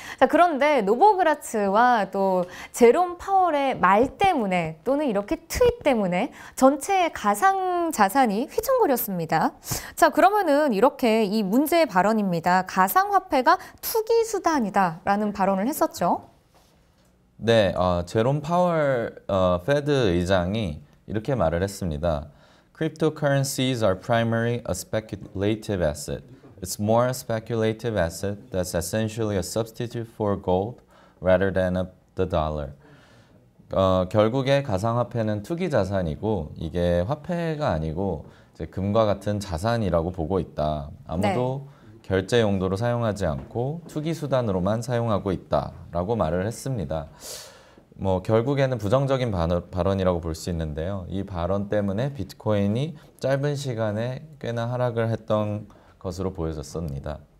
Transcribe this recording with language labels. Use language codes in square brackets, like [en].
[ko] 자, 그런데 노보그라츠와 또 제롬 파월의 말 때문에 또는 이렇게 트윗 때문에 전체 가상 자산이 휘청거렸습니다. 자, 그러면은 이렇게 이 문제의 발언입니다. 가상화폐가 투기 수단이다라는 발언을 했었죠. 네, 제롬 파월 페드 의장이 이렇게 말을 했습니다. [en] Cryptocurrencies are primarily a speculative asset. It's more a speculative asset that's essentially a substitute for gold rather than the dollar. [ko] 결국에 가상화폐는 투기 자산이고 이게 화폐가 아니고 이제 금과 같은 자산이라고 보고 있다. 아무도 결제 용도로 사용하지 않고 투기 수단으로만 사용하고 있다라고 말을 했습니다. 결국에는 부정적인 발언이라고 볼 수 있는데요. 이 발언 때문에 비트코인이 짧은 시간에 꽤나 하락을 했던 것으로 보여졌습니다.